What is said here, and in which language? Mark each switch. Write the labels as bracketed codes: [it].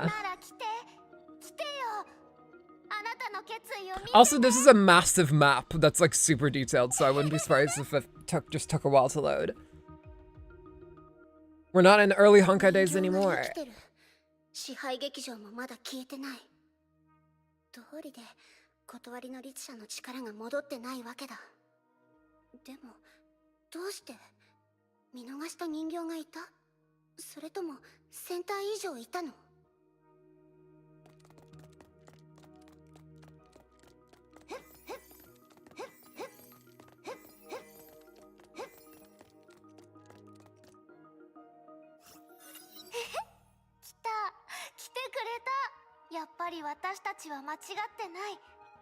[ja] ら来てよあなたの決意を見て [en] Also, this is a massive map that's like super detailed, so I wouldn't be surprised if it just took a while to load. We're not in early Honkai days anymore. [ja] 支配劇場もまだ消えてない通りで断りの律者の力が戻ってないわけだでもどうして見逃した人形がいたそれとも1000体以上いたの来てくれたやっぱり私たちは間違ってない